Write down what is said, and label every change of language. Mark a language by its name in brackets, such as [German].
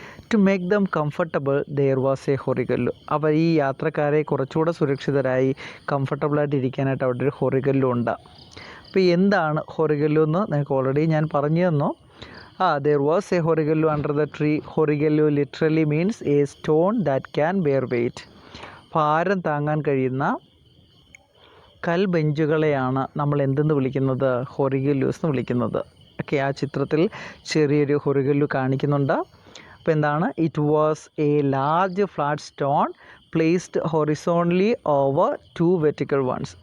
[English] To make them comfortable there was a ഹൊറിഗല്ലു. [Malayalam] അവർ ഈ യാത്രക്കാരെ കുറച്ചുകൂടെ സുരക്ഷിതരായി കംഫർട്ടബിളായിട്ട് ഇരിക്കാനായിട്ട് അവിടെ ഒരു ഹൊറിഗല്ലു ഉണ്ട്. അപ്പോൾ എന്താണ് ഹൊറിഗല്ലു എന്ന് നിങ്ങൾക്ക് ഓൾറെഡി ഞാൻ പറഞ്ഞു തന്നു. [English] There was a horigallu under the tree. Horigallu literally means a stone that can bear weight. [Malayalam] ഭാരം താങ്ങാൻ കഴിയുന്ന കൽബെഞ്ചുകളെയാണ് നമ്മൾ എന്തെന്ന് വിളിക്കുന്നത്, ഹൊറിഗല്ലൂസ് എന്ന് വിളിക്കുന്നത്. ഓക്കെ, ആ ചിത്രത്തിൽ ചെറിയൊരു ഹൊറിഗല്ലു കാണിക്കുന്നുണ്ട്. അപ്പോൾ എന്താണ്, [English] It was a large flat stone placed horizontally over two vertical ones.